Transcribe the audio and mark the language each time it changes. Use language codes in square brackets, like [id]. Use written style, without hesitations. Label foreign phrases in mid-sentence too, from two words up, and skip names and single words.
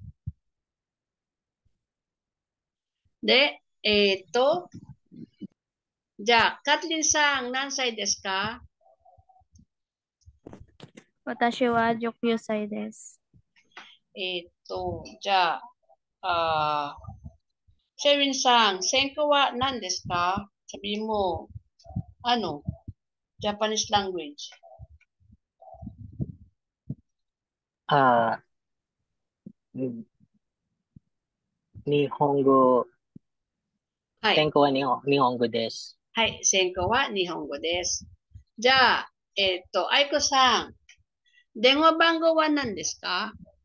[ja] De,じゃあ、Kathleenさん、何歳ですか？私は19歳です。じゃあ、シェリンさん、専攻は何ですか？ [tl] sabi mo, [en] Japanese language. [ja] Nihongo. はい。専攻は日本語です。はい、専攻は日本語です。じゃあ、愛子さん、電話番号は何ですか？